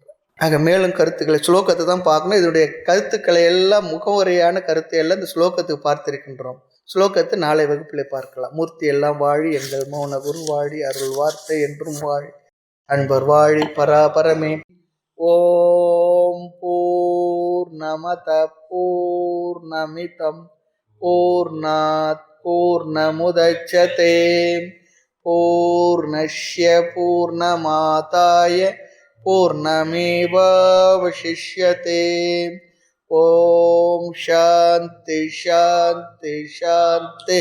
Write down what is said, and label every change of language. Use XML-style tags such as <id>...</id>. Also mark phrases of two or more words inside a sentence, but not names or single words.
<ta>ஆக மேலும் கருத்துக்களை ஸ்லோகத்தை தான் பார்க்கணும். இதனுடைய கருத்துக்களை எல்லாம் முகவுரையான கருத்தை எல்லாம் இந்த ஸ்லோகத்துக்கு பார்த்திருக்கின்றோம். ஸ்லோகத்தை நாளை வகுப்பிலே பார்க்கலாம். மூர்த்தி எல்லாம் வாழி, எங்கள் மௌன குரு வாழி, அருள் வார்த்தை என்றும் வாழி, அன்பர் வாழி, பராபரமே.</ta> <sa>ॐ पूर्णमदः पूर्णमिदं पूर्णात् पूर्णमुदच्यते पूर्णस्य पूर्णमादाय पूर्णमेवावशिष्यते. ॐ शान्ति शान्ति शान्ति.</sa>